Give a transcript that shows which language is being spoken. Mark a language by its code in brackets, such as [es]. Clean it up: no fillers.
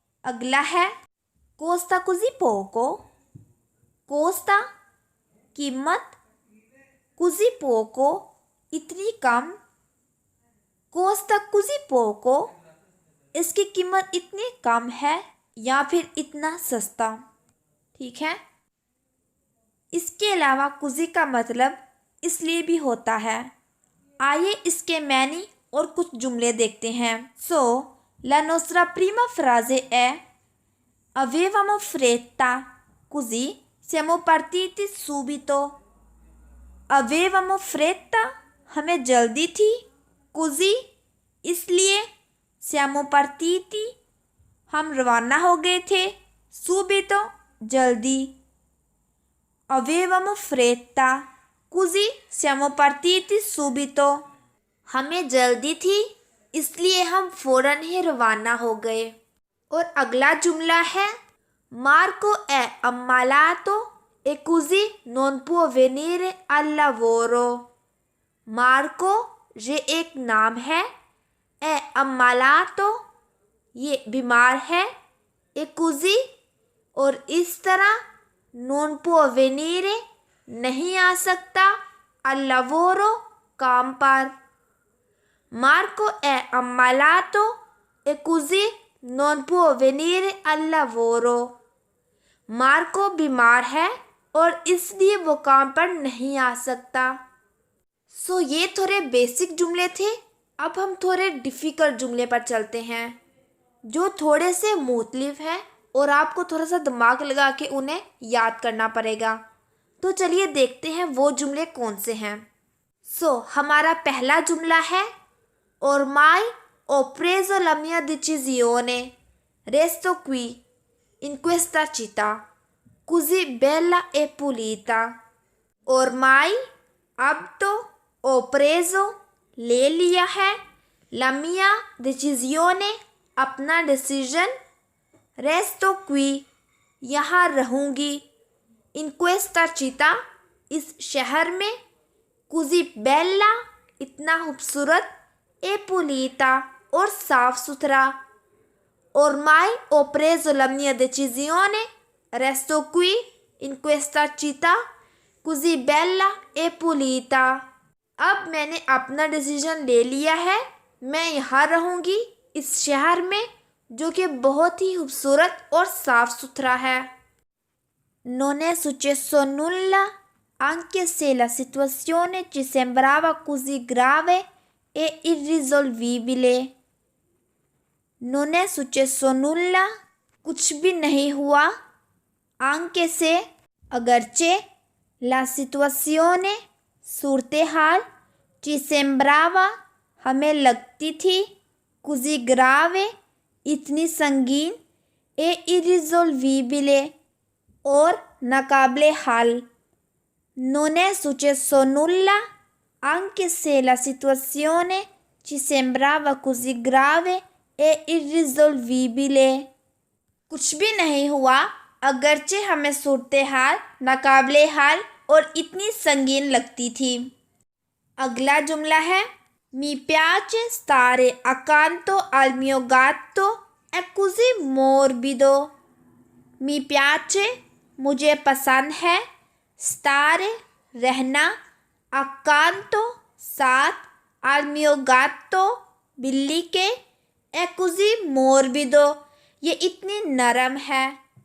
[hi] अगला है Costa कुजी Poco, Costa कीमत, कुजी पोको इतनी कम, कोस्ता कुजी पोको इसकी कीमत इतनी कम है या फिर इतना सस्ता। ठीक है। इसके अलावा कुजी का मतलब इसलिए भी होता है। आइए इसके मैनी और कुछ जुमले देखते हैं। [it] सो la nostra prima frase è avevamo fretta così siamo partiti subito। avevamo fretta [hi] हमें जल्दी थी, [it] così [hi] इसलिए, [it] siamo partiti [hi] हम रवाना हो गए थे, [it] subito [hi] जल्दी। [it] avevamo fretta così siamo partiti subito [hi] हमें जल्दी थी इसलिए हम फौरन ही रवाना हो गए। और अगला जुमला है [it] मार्को è ammalato e così non può venire al lavoro। [hi] Marco ये एक नाम है, [it] è ammalato [hi] ये बीमार है, [it] e così [hi] और इस तरह, [it] non può venire [hi] नहीं आ सकता, [it] al lavoro [hi] काम पर। [it] Marco è ammalato e così non può venire al lavoro। [hi] Marco बीमार है और इसलिए वो काम पर नहीं आ सकता। सो ये थोड़े बेसिक जुमले थे। अब हम थोड़े डिफ़िकल्ट जुमले पर चलते हैं जो थोड़े से मुख्तलिफ हैं और आपको थोड़ा सा दिमाग लगा के उन्हें याद करना पड़ेगा। तो चलिए देखते हैं वो जुमले कौन से हैं। सो हमारा पहला जुमला है [it] ormai ho preso la mia decisione, resto qui in questa città così bella e pulita। ormai [hi] अब तो, [it] ho preso [hi] ले लिया है, [it] la mia decisione [hi] अपना डिसीजन, [it] resto qui [hi] यहाँ रहूँगी, [it] in questa città [hi] इस शहर में, [it] così bella [hi] इतना खूबसूरत, [it] e pulita [hi] और साफ सुथरा। [it] ormai ho preso la mia decisione, resto qui in questa città così bella e pulita। [hi] अब मैंने अपना डिसीजन ले लिया है, मैं यहाँ रहूँगी इस शहर में जो कि बहुत ही खूबसूरत और साफ सुथरा है। [it] non è successo nulla anche se la situazione ci sembrava così grave e irrisolvibile। non è successo nulla [hi] कुछ भी नहीं हुआ, [it] anche se [hi] अगरचे, [it] la situazione [hi] सूरत हाल, [it] ci sembrava [hi] हमें लगती थी, [it] così grave [hi] इतनी संगीन, [it] e irrisolvibile [hi] और नाकाबिले हल। [it] non è successo nulla anche se la situazione ci sembrava così grave e irrisolvibile। [hi] कुछ भी नहीं हुआ अगरचे हमें सूरत हाल नाकाबिले हाल और इतनी संगीन लगती थी। अगला जुमला है [it] mi piace stare accanto al mio gatto è così morbido। mi piace [hi] मुझे पसंद है, [it] stare [hi] रहना, [it] accanto [hi] साथ, [it] al mio gatto [hi] बिल्ली के, [it] è così morbido [hi] ये इतनी नरम है।